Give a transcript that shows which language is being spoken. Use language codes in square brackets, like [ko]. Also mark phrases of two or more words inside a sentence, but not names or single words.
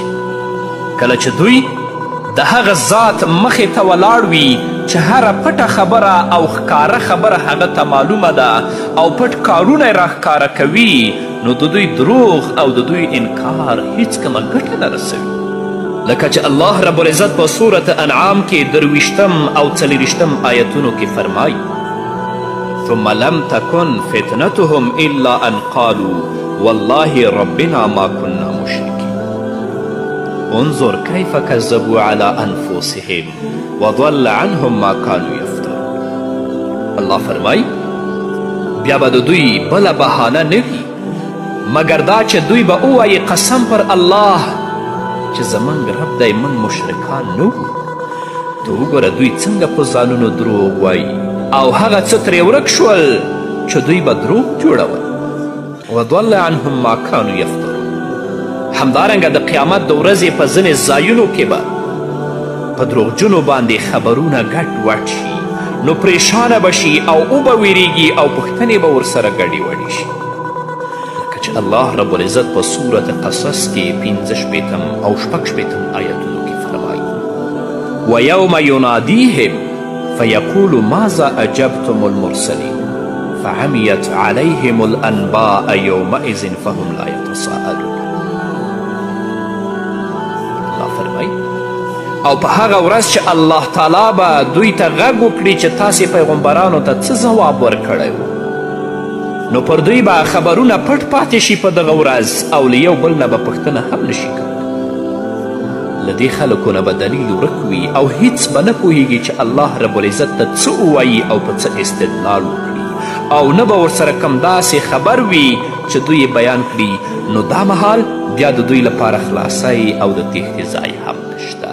[ps] کله چې دوی د هغه ذات مخې ته ولاړ وي چې هره پټه خبره او ښکاره خبره هغه ته معلومه ده او پټ کارونه یې راښکاره کوي، نو د دوی دروغ او د دوی انکار هیڅکمه ګټه نه رسوي. لکه چې [ar] الله رب العزت [ps] په سورة انعام کې 23 او 40 آیتونو کې فرمایي [ar] ثم لم تكن فتنتهم الا ان قالوا والله ربنا ما كنا مشركين انظر كيف كذبوا على انفسهم وضل عنهم ما كانوا يفترون. [ps] الله فرمایي بیا به د دوی بله بهانه نه وي مګر دا چې دوی به ووایي قسم پر الله چې زموږ رب دی موږ مشرکان نه وو. ته وګوره دوی څنګه په ځانونو دروغ وایي او هغه څه ترې ورک شول چې دوی به دروغ جوړول. [ar] وضل عنهم ما كانوا یفترون. [ps] همدارنګه د قیامت د ورځې په ځینې ځایونو کې به په دروغجنو باندې خبرونه ګډ وډ شي نو پریشانه به شي او به ویریږي او پوښتنې به ورسره ګډې وډې شي. لکه چې [ar] الله رب العزت [ps] په سورت قصص کې 65 او 66 آیتونو کې فرمایي [ar] ویوم ینادیهم فیقول ماذا اجبتم المرسلین فعمیت علیهم الانباء یومئذ فهم لا یتساءلون. [ps] الله فرمایي او په هغه ورځ چې [ar] الله تعالی [ps] به دوی ته غږ وکړي چې تاسې پیغمبرانو ته څه ځواب ورکړی و نو پر دوی به خبرونه پټ پاتې شي په دغه ورځ او له یو بل نه به پوښتنه هم نشي کولی. له دې خلکو نه به دلیل ورک وي او هیڅ به نه پوهیږي چې [ar] الله رب العزت [ps] ته څه ووایي او په څه استدلال وکړي او نه به ورسره کم داسې خبر وي چې دوی بیان کړي نو دا مهال بیا د دوی لپاره خلاصی او د تیښتې ځای هم نشته.